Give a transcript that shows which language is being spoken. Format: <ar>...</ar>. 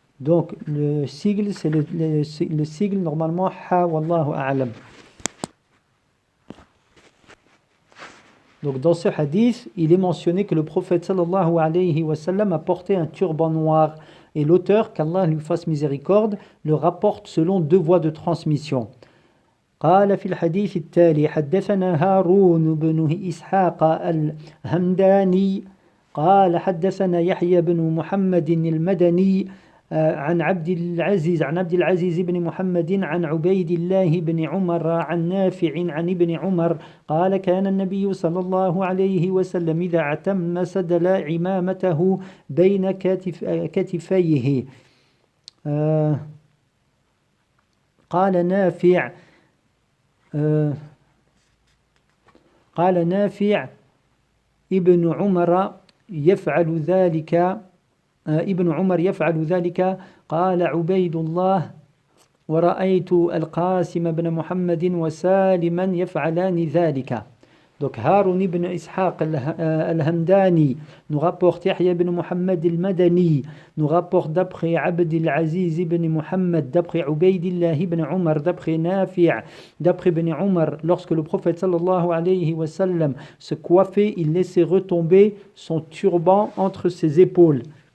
<fr>Donc le sigle, c'est le sigle normalement Ha</fr> <ar>wallahu a'lam.</ar> <fr>Donc dans ce hadith, il est mentionné que le prophète</fr> <ar>sallallahu alayhi wa sallam</ar> <fr>a porté un turban noir. Et l'auteur, qu'Allah lui fasse miséricorde, le rapporte selon deux voies de transmission.</fr> <ar>قال في الحديث التالي حدثنا هارون بن إسحاق الهمداني قال حدثنا يحيى بن محمد المدني عن عبد العزيز بن محمد عن عبيد الله بن عمر عن نافع عن ابن عمر قال كان النبي صلى الله عليه وسلم إذا اعتم سدل عمامته بين كتفيه. قال نافع ابن عمر يفعل ذلك قال عبيد الله ورأيت القاسم بن محمد وسالما يفعلان ذلك.</ar> <fr>Donc Haroun ibn Ishaq al-Hamdani nous rapporte Yahya ibn Muhammad al-Madani nous rapporte d'après Abd al-Aziz ibn Muhammad, d'après Ubaydillah ibn Umar, d'après Nafi' d'après ibn Umar, lorsque le prophète</fr> <ar>sallallahu alayhi wa sallam</ar> <fr>se coiffait, il laissait retomber son turban entre ses épaules.</fr>